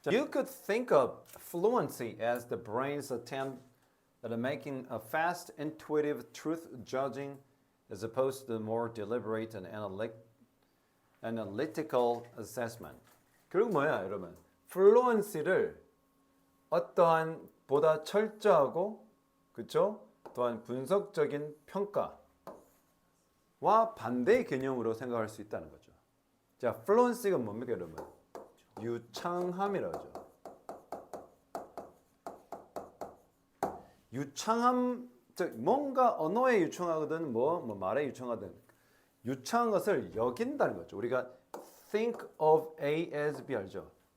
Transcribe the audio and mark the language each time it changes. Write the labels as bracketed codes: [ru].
[en] You could think of fluency as the brain's attempt at making a fast, intuitive truth judging as opposed to the more deliberate and analytical assessment. [ko] 결국 뭐야, 여러분? fluency를 어떠한 보다 철저하고, 그렇죠? 또한 분석적인 평가와 반대의 개념으로 생각할 수 있다는 거죠. 자, fluency가 뭡니까, 여러분? 유창함이라고 하죠. 유창함, 즉 뭔가 언어에 유창하거든, 뭐 말에 유창하든 유창한 것을 여긴다는 거죠. 우리가 think of A as B 알죠?